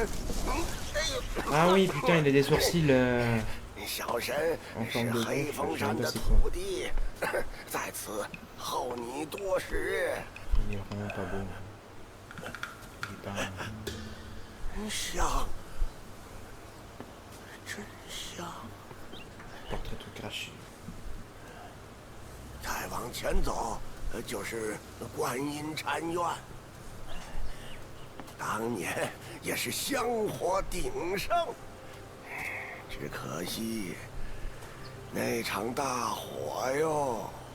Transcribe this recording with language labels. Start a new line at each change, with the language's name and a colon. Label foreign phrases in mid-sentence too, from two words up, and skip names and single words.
French: Ah oui, putain, il a des sourcils
Chinese: 小神是黑风山的土地，在此候你多时。
French: Il est vraiment pas beau. Il est pas...
Chinese: 香，真香。
French: portrait tout craché.
Chinese: 再往前走，就是观音禅院。当年也是香火鼎盛，只可惜那场大火哟。